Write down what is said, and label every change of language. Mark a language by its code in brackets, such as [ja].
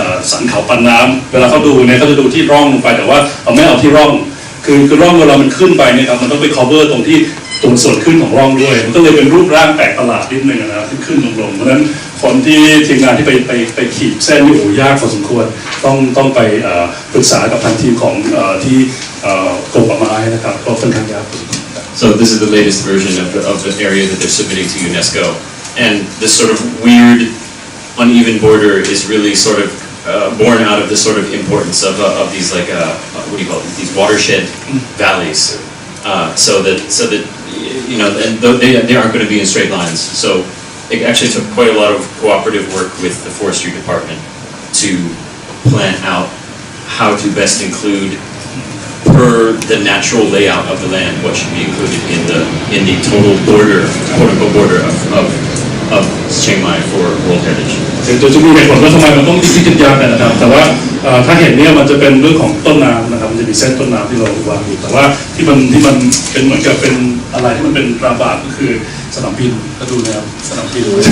[th] สันเขาปันน้ำเวลาเขาดูเนี่ยเขาจะดูที่ร่องลงไปแต่ว่าเราไม่เอาที่ร่องคือร่องเวลามันขึ้นไปเนี่ยครับมันต้องไป cover ตรงที่ตัวส่วนขึ้นของร่องด้วยมันก็เลยเป็นรูปร่างแปลกประหลาดนิดนึงนะครับขึ้นลงเพราะฉะนั้นคนที่ทีมงานที่ไปขีดเส้นนี่โอ้ยากพอสมควรต้องไปปรึกษากับทางทีมของที่กรมป่าไม้นะครับก็ค่อนข้างยาก [en] So this is the latest version of the area that they're submitting to UNESCO, and this sort of weird, uneven border is really sort of born out of the sort of importance of these like what do you call it? These watershed valleys, so that you know, and they aren't going to be in straight lines. So it actually took quite a lot of cooperative work with the forestry department to plan out how to best include per the natural layout of the land what should be included in the total border, quote-unquote border of Chiang Mai for World Heritage. [th] โดยจะมีเหตุผลว่าทำไมมันต้องที่กันยากนะครับแต่ว่าถ้าเห็นเนี่ยมันจะเป็นเรื่องของต้นน้ำนะครับมันจะมีเส้นต้นน้ำที่เราวางอยู่แต่ว่าที่มันเป็นเหมือนกับเป็นอะไรที่มันเป็นตราบาปก็คือสนามบินก็ดูนะครับสนามบิน